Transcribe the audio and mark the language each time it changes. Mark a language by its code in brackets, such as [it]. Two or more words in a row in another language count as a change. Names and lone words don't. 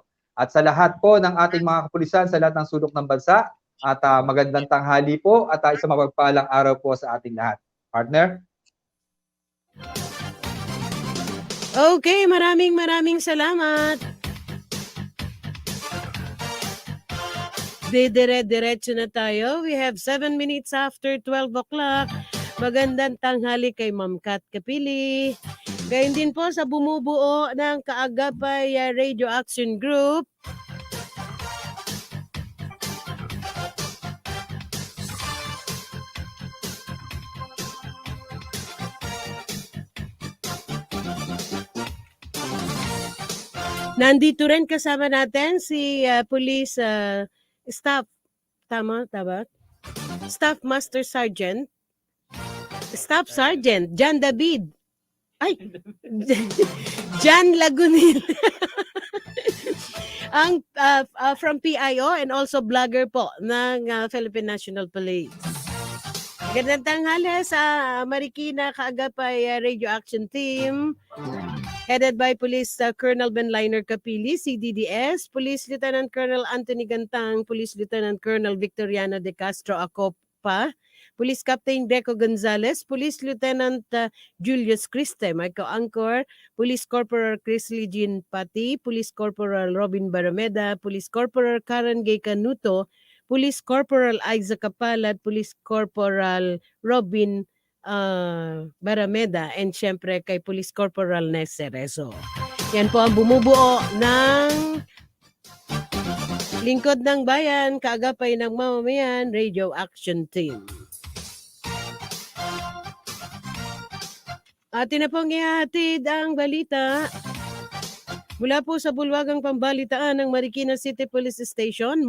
[tl] At sa lahat po ng ating mga kapulisan sa lahat ng sulok ng bansa, at magandang tanghali po at isang mapagpalang araw po sa ating lahat. Partner? Okay, maraming salamat. Diretso na tayo. [en] We have 7 minutes after 12 o'clock. [tl] Magandang tanghali kay Ma'am Kat Kapili. Gayun din po sa bumubuo ng Kaagapay Radio Action Group. Nandito rin kasama natin si Police Staff, tama? [en] Staff Master Sergeant, Staff Sergeant John David. [tl] Ay, John Lagunil. Ang [en] from PIO and also vlogger [tl] po ng Philippine National Police. Magandang tanghali sa Marikina Kaagapay Radio Action Team. [en] Headed by Police Colonel Benliner Capili, CDDS, Police Lieutenant Colonel Anthony Gantang, Police Lieutenant Colonel Victoriano de Castro Acopa, Police Captain Deco Gonzalez, Police Lieutenant Julius Criste, my co-anchor, Police Corporal Chris Jean Pati, Police Corporal Robin Barameda, Police Corporal Karen Gay Canuto, Police Corporal Isaac Kapalat, Police Corporal Robin Barameda, and [tl] syempre kay [en] Police Corporal Nes Cerezo. [tl] Yan po ang bumubuo ng Lingkod ng Bayan, Kaagapay ng Mamamayan Radio Action Team. Atin na pong ihatid ang balita mula po sa bulwagang pambalitaan ng Marikina City Police Station.